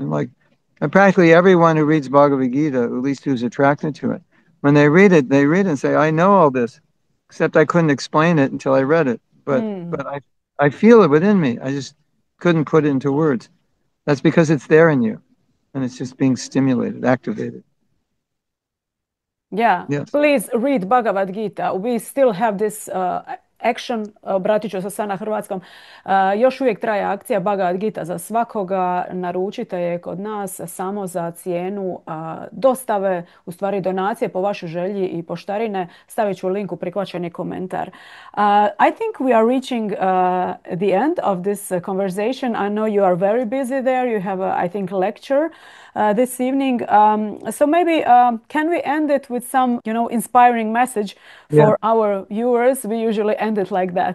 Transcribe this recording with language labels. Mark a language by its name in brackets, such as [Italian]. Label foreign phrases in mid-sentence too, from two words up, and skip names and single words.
[English] And practically everyone who reads Bhagavad Gita, at least who's attracted to it, when they read it and say, "I know all this," except I couldn't explain it until I read it. But I feel it within me. I just couldn't put it into words. That's because it's there in you, and it's just being stimulated, activated. Yeah, Yes. please read Bhagavad Gita. We still have this action, [Croatian] obratit ću se sad na hrvatskom, još uvijek traje akcija Bhagavad Gita za svakoga, naručite je kod nas samo za cijenu dostave, u stvari donacije po vašoj želji i poštarine. Stavit ću link u prihvaćeni komentar. [English] I think we are reaching the end of this conversation. I know you are very busy there. You have, I think, lecture this evening. So maybe can we end it with some, inspiring message for our viewers? We usually end it like that.